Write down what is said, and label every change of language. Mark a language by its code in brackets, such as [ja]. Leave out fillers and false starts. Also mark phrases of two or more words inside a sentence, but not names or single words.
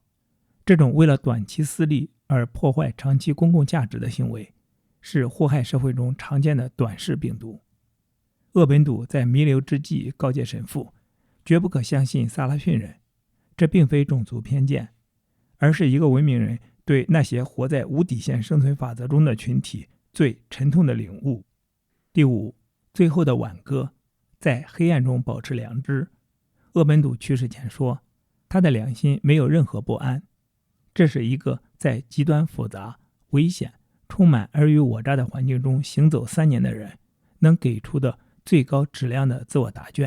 [zh] 這種為了短期私利而破壞長期公共價值的行為，是禍害社會中常見的短視病毒。鄂本笃在彌留之際告誡神父，絕不可相信薩拉遜人。這並非種族偏見，而是一個文明人對那些活在無底線生存法則中的群體最沉痛的領悟。第五，最後的挽歌，在黑暗中保持良知。鄂本笃去世前说，他的良心沒有任何不安。這是一個在極端複雜、危險、充滿爾虞我詐的環境中行走3年的人能給出的最高質量的自我答卷。